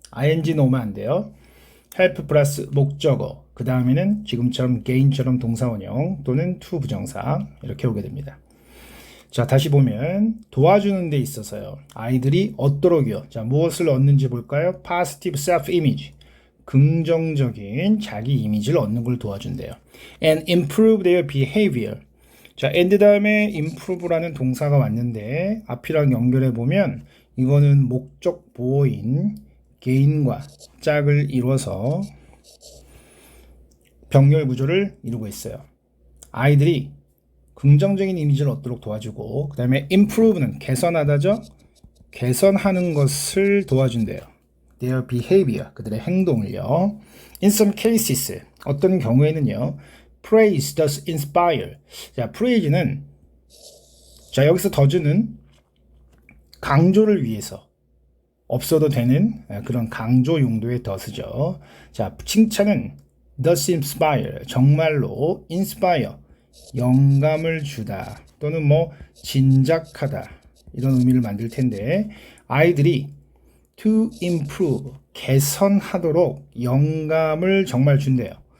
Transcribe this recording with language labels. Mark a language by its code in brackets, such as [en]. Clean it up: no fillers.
[ko] ing 넣으면 안 돼요. help 플러스 목적어, 그 다음에는 지금처럼 gain처럼 동사 원형 또는 to 부정사 이렇게 오게 됩니다. 자, 다시 보면 도와주는 데 있어서요. 아이들이 얻도록이요. 자, 무엇을 얻는지 볼까요? [en] positive self-image. [ko] 긍정적인 자기 이미지를 얻는 걸 도와준대요. [en] and improve their behavior. [ko] 자, and 다음에 improve라는 동사가 왔는데 앞이랑 연결해 보면 이거는 목적 보어인 gain과 짝을 이뤄서 병렬 구조를 이루고 있어요. 아이들이 긍정적인 이미지를 얻도록 도와주고 그 다음에 improve는 개선하다죠. 개선하는 것을 도와준대요. [en] Their behavior, [ko] 그들의 행동을요. [en] In some cases, [ko] 어떤 경우에는요. [en] Praise does inspire. [ko] 자, praise는 자, 여기서 does는 강조를 위해서 없어도 되는 그런 강조 용도의 does죠. 자, 칭찬은 [en] does inspire, [ko] 정말로 inspire, 영감을 주다 또는 뭐 진작하다 이런 의미를 만들 텐데 아이들이 [en] to improve, [ko] 개선하도록 영감을 정말 준대요.